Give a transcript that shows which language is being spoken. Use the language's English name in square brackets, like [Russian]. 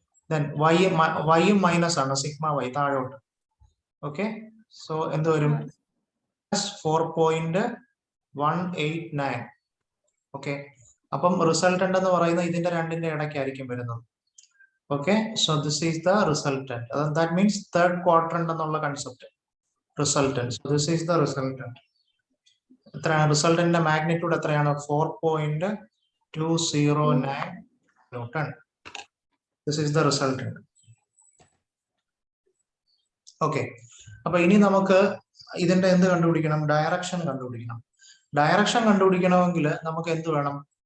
[Malayalam] Then വൈയും minus ആണ്, sigma Y താഴോട്ട്. Okay, so എന്ത് വരും? 4.189. ഓക്കെ, അപ്പം റിസൾട്ടന്റ് എന്ന് പറയുന്നത് ഇതിന്റെ രണ്ടിന്റെ ഇടയ്ക്കായിരിക്കും വരുന്നത്. [English] Okay, so this is the resultant. That means third quadrant എന്നുള്ള concept. Resultant. So this is the resultant. [Malayalam] എത്രയാണ് റിസൾട്ടന്റിന്റെ മാഗ്നിറ്റ്യൂഡ് എത്രയാണ്? 4.209 newton. [English] This is the resultant. [Malayalam] Okay, അപ്പൊ ഇനി നമുക്ക് ഇതിന്റെ എന്ത് കണ്ടുപിടിക്കണം? ഡയറക്ഷൻ കണ്ടുപിടിക്കണം. ഡയറക്ഷൻ കണ്ടുപിടിക്കണമെങ്കിൽ നമുക്ക് എന്ത് വേണം?